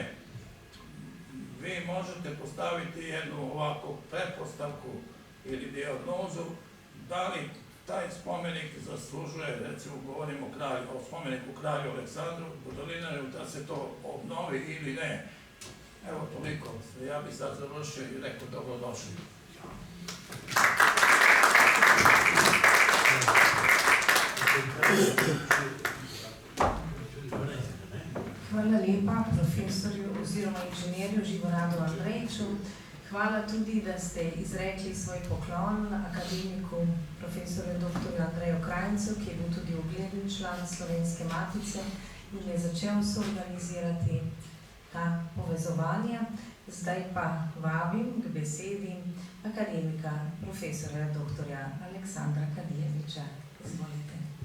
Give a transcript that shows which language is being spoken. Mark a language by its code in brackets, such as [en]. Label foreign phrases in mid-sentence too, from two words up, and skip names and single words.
[sr] Vi možete postaviti jednu ovakvu pretpostavku ili dijagnozu, da li taj spomenik zaslužuje, recimo govorimo o spomeniku kralju Aleksandru u Dolinarevu, da se to obnovi ili ne. Evo toliko. Ja bih sad završio i rekao dobrodošli. [sl] Hvala lepa profesorju oziroma inženirju Živoradu Andrejču. Hvala tudi, da ste izrekli svoj poklon akademiku profesorju dr. Andreju Krajncu, ki je bil tudi ugledni član Slovenske matice in je začel soorganizirati ta povezovanja. Zdaj pa vabim k besedi akademika profesorja dr. Aleksandra Kadijeviča. Izvolite.